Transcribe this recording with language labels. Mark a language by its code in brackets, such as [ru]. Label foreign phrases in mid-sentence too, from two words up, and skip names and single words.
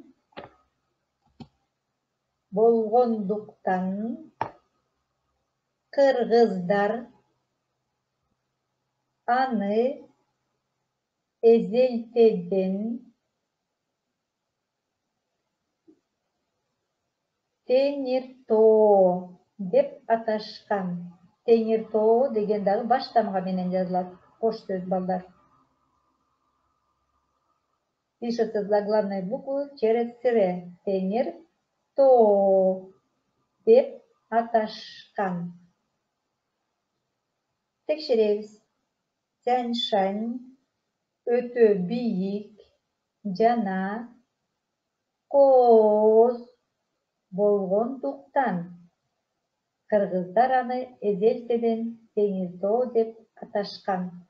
[ky] кыргыздар аны эзелтеден Теңир тоо деп аташкан. Теңир тоо деген дагы баш тамга менен жазылат. Кош сөз балдар. [ru] Пишется заглавной буквы через тире. [ky] Теңир тоо деп аташкан. Текшеребиз. Тянь-Шань өтө бийик жана кооз болгондуктан кыргыздар аны эзелтеден Теңир тоо деп аташкан.